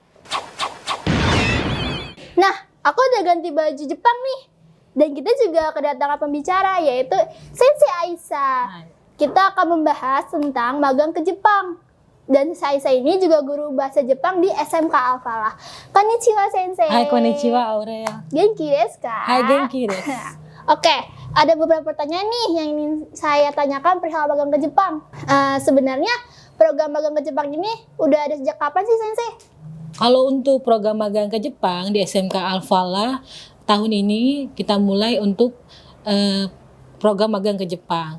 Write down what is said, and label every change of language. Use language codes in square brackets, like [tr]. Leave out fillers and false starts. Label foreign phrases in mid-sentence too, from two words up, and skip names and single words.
[id] Nah, aku udah ganti baju Jepang nih. Dan kita juga kedatangan pembicara, yaitu Sensei Aisa. Kita akan membahas tentang magang ke Jepang. Dan Aisa ini juga guru bahasa Jepang di SMK Alfala. [ja] こんにちは、先生. はい、こんにちは、Aurea. 元気ですか? はい、元気です. [id] Oke, ada beberapa pertanyaan nih yang ingin saya tanyakan perihal magang ke Jepang. Sebenarnya program magang ke Jepang ini udah ada sejak kapan sih, Sensei? Kalau untuk program magang ke Jepang di SMK Alfala, tahun ini kita mulai untuk program magang ke Jepang.